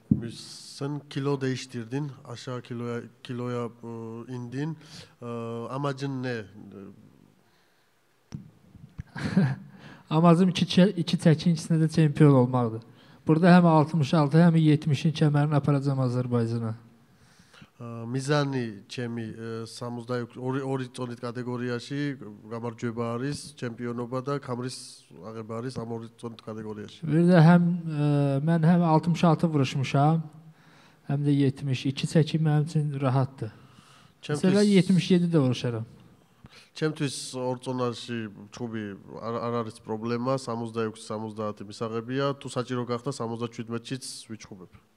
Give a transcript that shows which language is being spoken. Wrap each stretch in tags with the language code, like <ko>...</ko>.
<tr>sen kilo değiştirdin, aşağı kiloya indin. Amacın ne?</tr> <az>Amacım iki çəkinçisində də çempion olmaqdır. Burada həm 66, həm 70-in kəmərini aparacağım Azərbaycana.</az> <ka>მიზანი ჩემი 62 წონით კატეგორიაში გამარჯვება არის, ჩემპიონობა და ქამრის აღება არის ამ 2 წონით კატეგორიაში.</ka> <az>Bir də mən həm 66 vuruşmuşam, həm də 70. İki çəkim mənim üçün rahatdır. Mesela 77 də vuruşaram.</az> <ka>ჩემთვის 2 წონაში ჩხუბი არ არის პრობლემა, 66-70 მისაღებია, თუ საჭირო გახდა 77-შიც ვიჩხუბებ.</ka>